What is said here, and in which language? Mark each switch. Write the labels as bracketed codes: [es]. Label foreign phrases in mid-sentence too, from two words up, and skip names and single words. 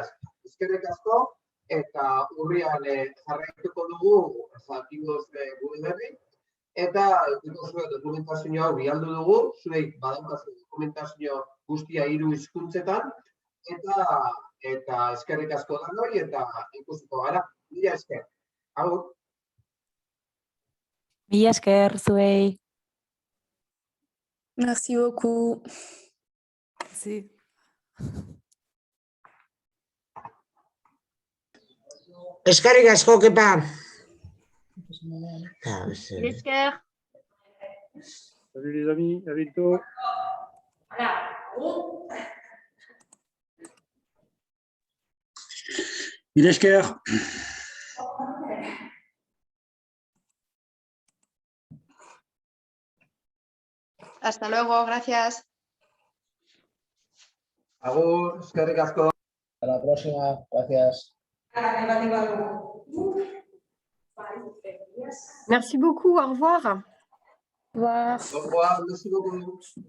[eu] Eskerrik asko, eta urrian jarraituko dugu, jakinoz gure berri, eta dokumentazio hau bialdu dugu, zuek badaukazu dokumentazio guztia 3 hizkuntzetan, eta eskerrik asko danoi, eta ikusiko gara, mila esker. Agur. Mila esker zuei. [fr] merci beaucoup. [es] Sí. [eu] Eskerrik asko, Kepa. Esker. [fr] Salut les amis, à bientôt. [eu] Mil esker. [es] Hasta luego, gracias. [eu] Agur, eskerrik asko. [es] Hasta la próxima, gracias. [fr] Merci beaucoup, au revoir. Au revoir, merci beaucoup.